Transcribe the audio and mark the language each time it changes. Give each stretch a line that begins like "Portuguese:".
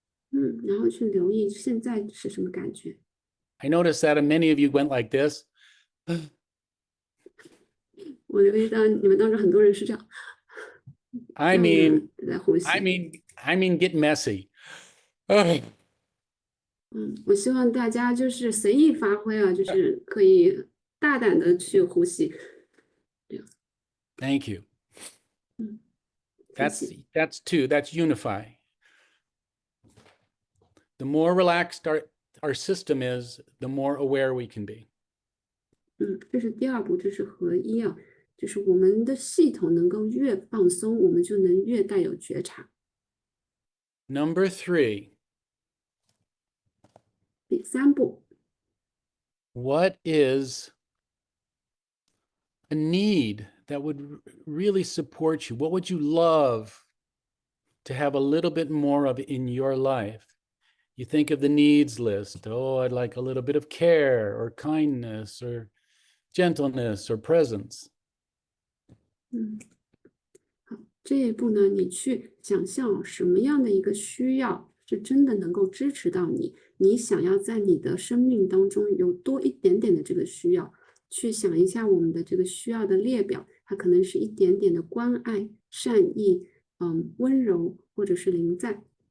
Chinese: 然后去留意现在是什么感觉。
English: I noticed that many of you went like this.
Chinese: 我留意到你们当中很多人是这样。
English: I mean,
Chinese: 在呼吸。
English: I mean, get messy.
Chinese: 我希望大家就是随意发挥啊，就是可以大胆的去呼吸。
English: Thank you.
Chinese: 谢谢。
English: That's 2. That's unify. The more relaxed our system is, the more aware we can be.
Chinese: 这是第二步，这是合一啊，就是我们的系统能够越放松，我们就能越带有觉察。
English: Number 3.
Chinese: 第3步，
English: What is a need that would really support you? What would you love to have a little bit more of in your life? You think of the needs list. Oh, I'd like a little bit of care or kindness or gentleness or presence.
Chinese: 好，这一步呢，你去想象什么样的一个需要是真的能够支持到你，你想要在你的生命当中有多一点点的这个需要，去想一下我们的这个需要的列表，它可能是一点点的关爱、善意、温柔，或者是临在。